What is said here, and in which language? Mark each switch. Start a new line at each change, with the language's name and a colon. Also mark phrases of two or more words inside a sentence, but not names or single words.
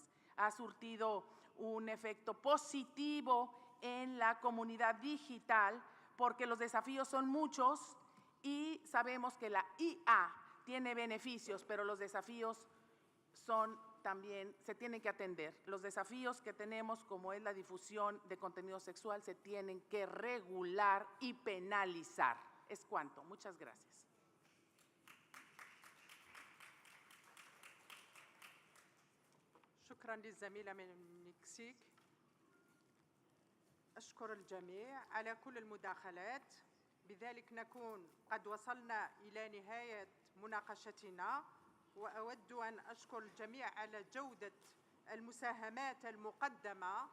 Spanish: Ha surtido un efecto positivo en la comunidad digital porque los desafíos son muchos y sabemos que la IA tiene beneficios, pero los desafíos también se tienen que atender. Los desafíos que tenemos, como es la difusión de contenido sexual, se tienen que regular y penalizar. Es cuanto. Muchas gracias.
Arabic: شكرا للزميلة من المكسيك. أشكر الجميع على كل المداخلات. بذلك نكون قد وصلنا إلى نهاية مناقشتنا، وأود أن أشكر الجميع على جودة المساهمات المقدمة.